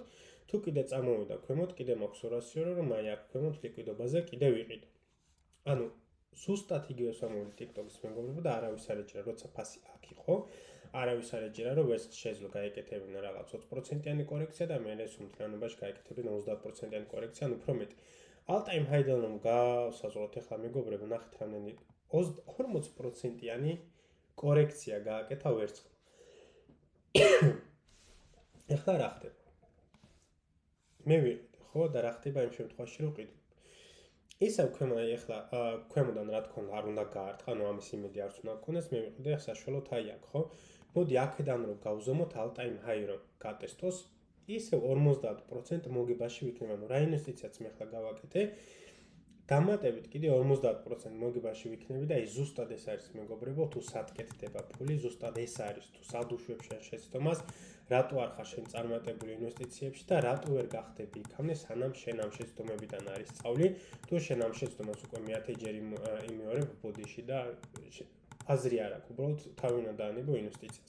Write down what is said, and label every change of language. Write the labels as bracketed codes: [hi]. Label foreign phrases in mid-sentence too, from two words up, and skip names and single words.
[ka] თუ კიდე წამოვიდა ქვემოთ, კიდე მაქვს 200 евро, რომ აი აქ ქვემოთ ლიკვიდობაზე კიდე ვიყიდო. ანუ ზუსტად იგივეს ვამოვიდი TikTok-ის მეგობრებო და არავის არ ეჭირა, როცა ფასი აქ იყო, არავის არ ეჭირა, რომ ვერცხლს შეძლო გაეკეთებინა რაღაც 20%-იანი კორექცია და მე სუმთლიანობაში გაეკეთებინა 30%-იანი კორექცია, ანუ უფრო მეტი. [en] All-time high- [ka] დან რომ გავსაზღვროთ ახლა მეგობრებო, ნახეთ რამდენი 40%-იანი კორექცია გააკეთა ვერცხლს. ეხლა რა ხდება? მე ვიყიდე, ხო და რა ხდება იმ შემთხვევაში რომ ყიდულობ. ისევ ეხლა ქვემოდან რა თქმა უნდა არ უნდა გაარტყა, ანუ ამის იმედი არც უნდა გქონდეს, მე ვიყიდე საშუალოდ აი აქ, ხო? მოდი აქედან რომ გავზომოთ [en] all time high [ka] რომ გატესტოს, ისევ 50% მოგებაში ვიქნება, ანუ რა ინვესტიციაც მე ახლა გავაკეთე, დამატებით კიდე 50% მოგებაში ვიქნები და ის ზუსტად ეს არის მეგობრებო, თუ სად კეთდება ფული, ზუსტად ეს არის, თუ სად უშვებ შენ შეცდომას, რატო არ ხარ შენ წარმატებული ინვესტიციებში და რატო ვერ გახდები იქამდე, სანამ შენ ამ შეცდომებიდან არის სწავლი, თუ შენ ამ შეცდომას უკვე მეათეჯერ იმეორებ ბოდიში და აზრი არ აქვს, უბრალოდ თავი უნდა დაანებო ინვესტიციას.